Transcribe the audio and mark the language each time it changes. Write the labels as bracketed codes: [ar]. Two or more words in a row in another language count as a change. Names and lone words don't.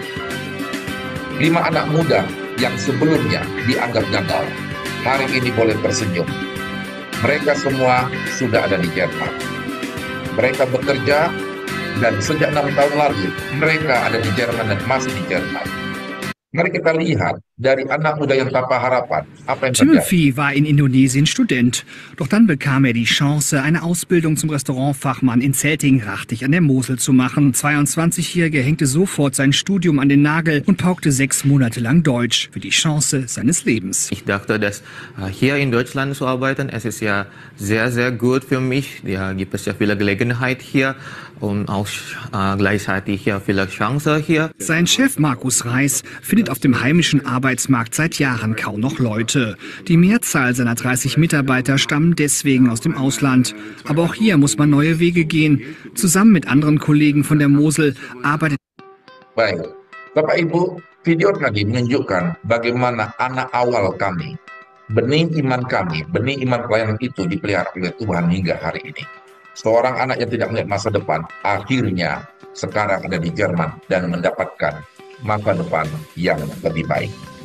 [id] 5 anak muda yang sebelumnya dianggap gagal, hari ini boleh tersenyum. Mereka semua sudah ada di Jerman. Mereka bekerja dan sejak 6 tahun lalu mereka ada di Jerman dan masih di Jerman. Mari kita lihat dari anak muda yang tanpa harapan, apa yang terjadi. [de] Timothy war in Indonesien Student, doch dann bekam er die Chance, eine Ausbildung zum Restaurantfachmann in Zeltingrachtig an der Mosel zu machen. 22-Jährige hängte sofort sein Studium an den Nagel und paukte 6 Monate lang Deutsch für die Chance seines Lebens. Ich dachte, dass hier in Deutschland zu arbeiten, es ist ja sehr, sehr gut für mich. Da gibt es ja viele Gelegenheit hier und auch gleichzeitig ja viele Chancen hier. Sein Chef Markus Reis findet auf dem heimischen Arbeitsmarkt seit Jahren kaum noch Leute. Die Mehrzahl seiner 30 Mitarbeiter stammen deswegen aus dem Ausland. Aber auch hier muss man neue Wege gehen. Zusammen mit anderen Kollegen von der Mosel arbeitet. [id] Baik, Bapak Ibu, video tadi menunjukkan bagaimana anak awal kami, benih iman kami, benih iman pelayanan itu dipelihara oleh Tuhan hingga hari ini. Seorang anak yang tidak melihat masa depan, akhirnya sekarang ada di Jerman dan mendapatkan masa depan yang lebih baik.